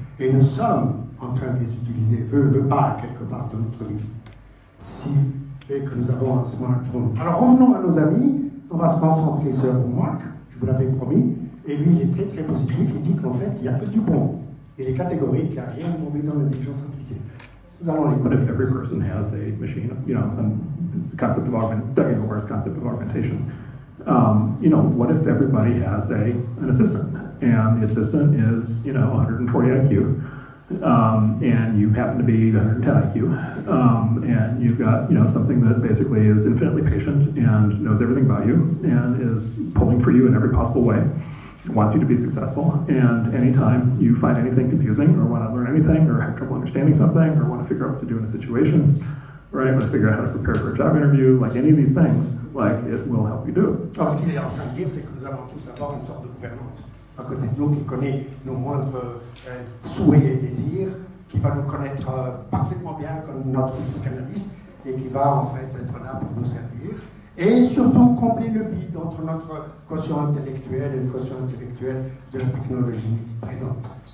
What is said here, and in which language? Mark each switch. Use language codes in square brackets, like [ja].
[fr] Et nous sommes en train de les utiliser, veut pas, quelque part de notre vie. Si fait que nous avons un smartphone. Alors revenons à nos amis. On va se concentrer sur Marc, je vous l'avais promis. Et lui, il est très très positif. Il dit qu'en fait, il n'y a que du bon. Il est catégorique, il n'y a rien de mauvais dans l'intelligence artificielle. Nous allons les [en] What if every person has a machine? You know, the concept of concept of augmentation. What if everybody has an assistant, and the assistant is 140 IQ, and you happen to be 110 IQ, and you've got something that basically is infinitely patient and knows everything about you and is pulling for you in every possible way. Wants you to be successful, and anytime you find anything confusing or want to learn anything or have trouble understanding something or want to figure out what to do in a situation, right, want to figure out how to prepare for a job interview, like any of these things, like it will help you do it. [fr] Alors, ce qu'il est en train de dire, c'est que nous allons tous avoir une sorte de gouvernante à côté de nous qui connaît nos moindres souhaits et désirs, qui va nous connaître parfaitement bien comme notre psychanalyste et qui va en fait être là pour nous servir. Et surtout combler le vide entre notre quotient intellectuel et le quotient intellectuel de la technologie présente.